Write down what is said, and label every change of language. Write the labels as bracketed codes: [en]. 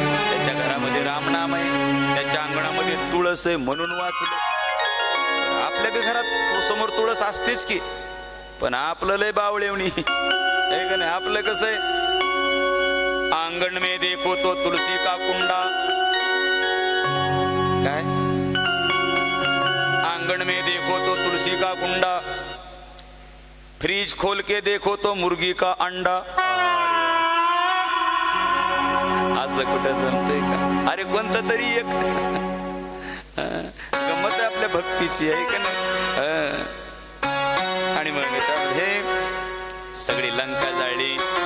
[mr] त्याच्या घरामध्ये रामनाम आहे, त्याच्या अंगणामध्ये तुळस आहे म्हणून वाचलं. आपल्या बी घरात समोर तुळस असतेच की, पण आपलं लय बावळेवणी आहे का नाही? आपलं कसं आहे, [hi] आंगण में देखो तो तुलसी का कुंडा. [mr] काय? [hi] आंगण में देखो तो तुलसी का कुंडा, फ्रीज खोल के देखो तो मुर्गी का अंडा. [mr] असं कुठं जमतंय का? अरे कोणतं तरी एक गंमत आहे आपल्या भक्तीची आहे का नाही? आणि मग हे सगळी लंका जाळली.